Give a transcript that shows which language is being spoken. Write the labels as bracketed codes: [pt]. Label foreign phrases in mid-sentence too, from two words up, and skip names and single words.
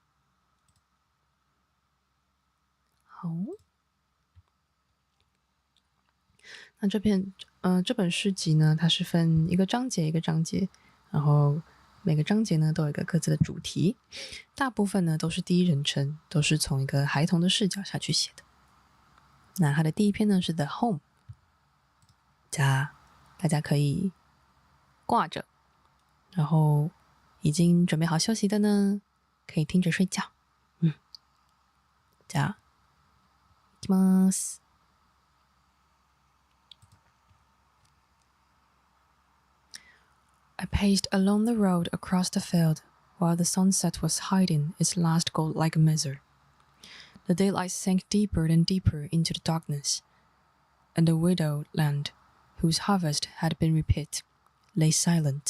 [zh] 好，那这本诗集呢，它是分一个章节一个章节，然后每个章节呢都有一个各自的主题，大部分呢都是第一人称，都是从一个孩童的视角下去写的。那它的第一篇呢是 The Home，家，大家可以挂着，然后已经准备好休息的呢，可以听着睡觉。 [ja] じゃあ、行きます。 [en] I paced along the road across the field while the sunset was hiding its last gold-like misery. The daylight sank deeper and deeper into the darkness, and the widowed land, whose harvest had been reaped, lay silent.